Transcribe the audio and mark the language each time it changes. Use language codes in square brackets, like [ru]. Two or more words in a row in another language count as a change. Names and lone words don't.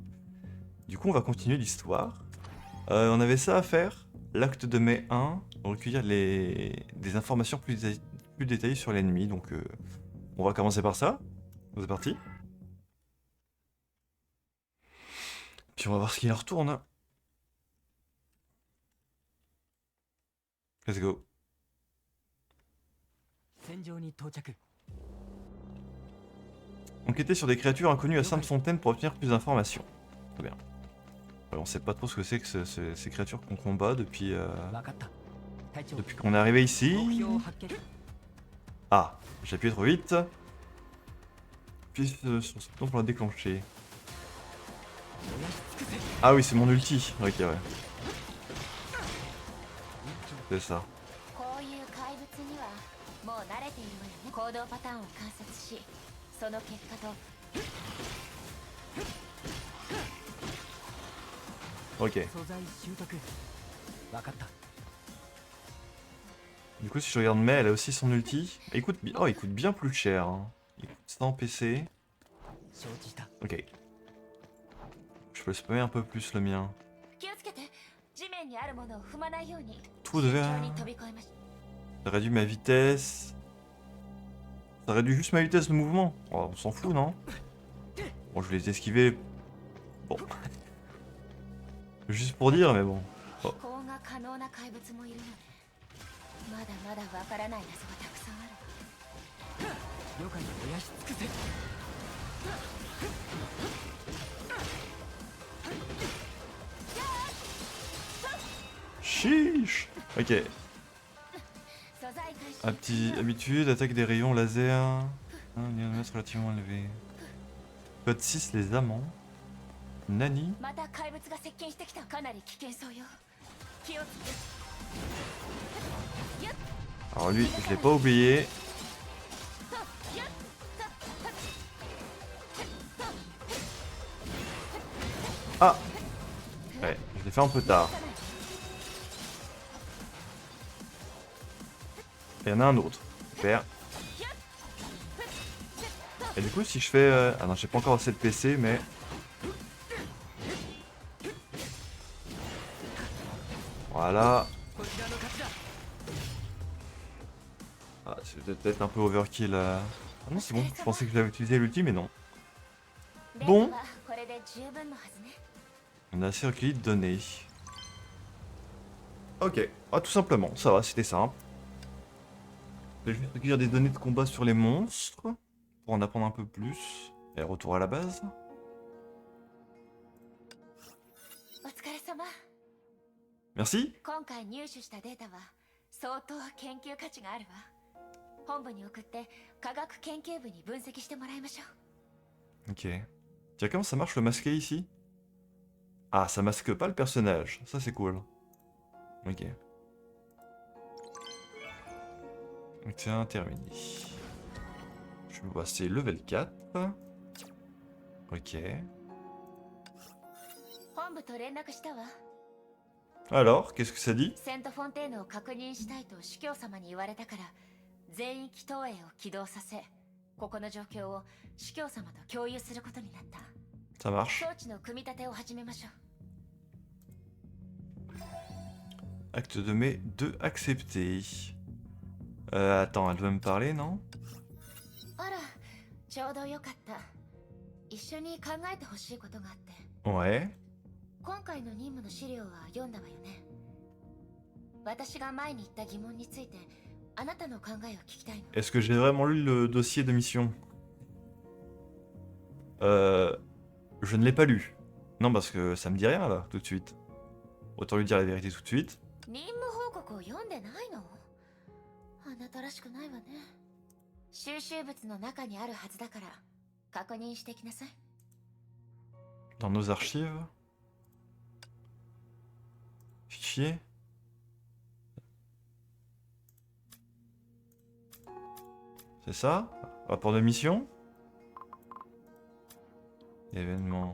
[fr] Du coup, on va continuer l'histoire. On avait ça à faire, l'acte de mai 1, recueillir des informations plus détaillées sur l'ennemi. Donc on va commencer par ça. C'est parti. Puis on va voir ce qu'il en retourne. [en] Let's go. [ja] 戦場に到着。 [fr] Enquêter sur des créatures inconnues à Sainte-Fontaine pour obtenir plus d'informations. Très bien. Ouais, on sait pas trop ce que c'est que ces créatures qu'on combat [ja] 分かった。隊長、 [fr] depuis qu'on est arrivé [ja] 目 [fr] ici. [ja] 標を発見。 [fr] Ah, j'ai appuyé trop vite. Puis sur ce bouton pour la déclencher. [ja] 燃やし尽くせ。 [fr] Ah oui, c'est mon ulti. Ok, ouais, c'est ça. [ja] こういう怪物にはもう慣れているわよね。行動パターンを観察し、その結果と [fr] Ok. [ja] 素材習得。分かった。 [fr] Du coup, si je regarde Mei, elle a aussi son ulti. Oh, il coûte bien plus cher, hein. Il coûte 100 en PC. [ja] 承知した。 [fr] Ok. Je peux le spammer un peu plus le mien. [ja] 気をつけて。地面にあるものを踏まないように。 [fr] Trou de [ja] 慎 [fr] verre. [ja] 重に飛び越えましょ [fr] Ça réduit ma vitesse. Ça réduit juste ma vitesse de mouvement. Oh, on s'en fout, non? Bon, je vais les esquiver. Bon. Juste pour dire, mais bon. [ja] う。飛行が可能な怪物もいるのね。まだまだわからない謎がたくさんある。了解。燃やし尽くせ。 [fr] Chiche. Ok. [ja] 素材回収。 [fr] Habitude, attaque des rayons laser. Un diamètre relativement élevé. Code 6, les amants. Nani. [ja] また怪物が接近してきた。かなり危険そうよ。気をつけ。 [fr] Alors lui, je l'ai pas oublié. Ah. Ouais, je l'ai fait un peu tard. Il y en a un autre. Super. Et du coup, si je fais... Ah non, j'ai pas encore assez de PC, mais... Voilà. [ja] こちらの勝ちだ。 [fr] Ah, c'est peut-être un peu overkill. Ah non, c'est bon. Je pensais que j'avais utilisé l'ulti, mais non. [ja] データ [fr] Bon. [ja] はこれで十分のはずね。 [fr] On a assez recueilli de données. Ok. Ah, tout simplement. Ça va, c'était simple. Je vais juste recueillir des données de combat sur les monstres. Pour en apprendre un peu plus. Et retour à la base. [ja] お疲れ様。 [fr] Merci. [ja] 今回入手したデータは相当研究価値があるわ。本部に送って科学研究部に分析してもらいましょう。 [fr] Ok. Tiens, comment ça marche le masqué ici? Ah, ça masque pas le personnage. Ça, c'est cool. Ok. Donc, tiens, terminé. Je vais passer level 4. Ok. [ja] 本部と連絡したわ。 [fr] Alors, qu'est-ce que ça dit? [ja] セントフォンテーヌを確認したいと司教様に言われたから、全域投影を起動させ、ここの状況を司教様と共有することになった。 [fr] Ça marche. [ja] 装置の組み立てを始めましょう。 [fr] Acte de mai 2 accepté. Attends, elle doit me parler, non? [ja] あら、ちょうどよかった。一緒に考えてほしいことがあって。 [fr] Ouais. [ja] 今回の任務の資料は読んだわよね。私が前に言った疑問についてあなたの考えを聞きたいの。 [fr] Est-ce que j'ai vraiment lu le dossier de mission? Je ne l'ai pas lu. Non, parce que ça me dit rien là, tout de suite. Autant lui dire la vérité tout de suite. [ja] 任務報告を読んでないの？あなたらしくないわね。収集物の中にあるはずだから確認してきなさい。 [fr] Dans nos archives. Fichier. C'est ça? Rapport de mission? Événement.